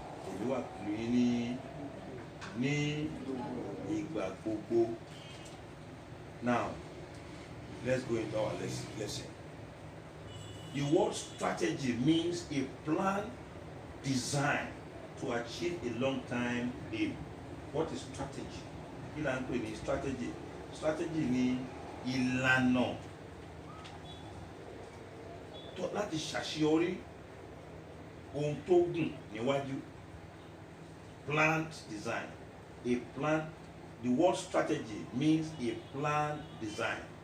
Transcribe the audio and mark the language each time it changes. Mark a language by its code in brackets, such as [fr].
[yo] Èmi wà pẹ̀lú ní ìgbà gbogbo. [en] Now, let's go into our lesson. The word strategy means a plan designed to achieve a long-time aim. What is strategy? [yo] Kí la ń pè ní strategy? Strategy ni ìlànà láti ṣàṣeyọrí ohun tó gùn níwájú. [en] Planned design. A plan. The word strategy means a plan design.